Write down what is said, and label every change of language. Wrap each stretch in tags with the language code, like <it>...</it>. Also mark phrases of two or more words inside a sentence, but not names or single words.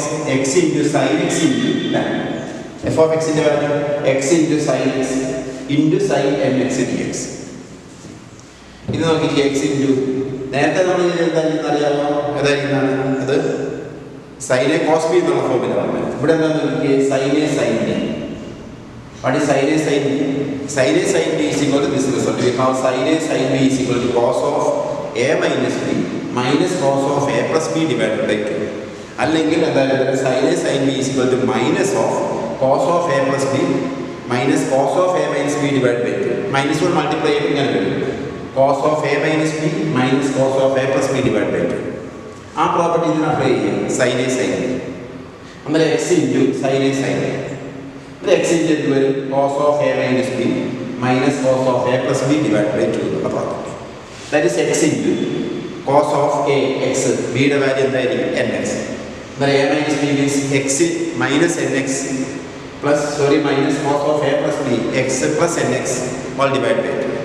<en>X into sin x into f of x into x into sin x into sin nx dx. This is x into sin a cos b</en> <ml>എന്നുള്ള ഫോമിലാണ്. ഇവിടെ എന്താണ്</ml> <en>sin a sin b. What is sin a sin b? Sin a sin b is equal to this result. We have sin a sin b is equal to cos of a minus b minus cos of a plus b divided by 2.</en> <ml>അല്ലെങ്കിൽ അതായത്</ml> <en>sin a sin b is equal to minus of cos of a plus b minus cos of a minus b divided by 2. Minus 1 multiply</en> <ml>ഇങ്ങനെ വരും.</ml> <en>Cos of a minus b minus cos of a plus b divided by 2. Our property is apply sin a sin b. X into sin a sin b. X into cos of a minus b minus cos of a plus b divided by 2 property. That is x into cos of a x. B the value nx. A minus b means x minus nx plus minus cos of a plus b x plus nx all divided by 2.</en>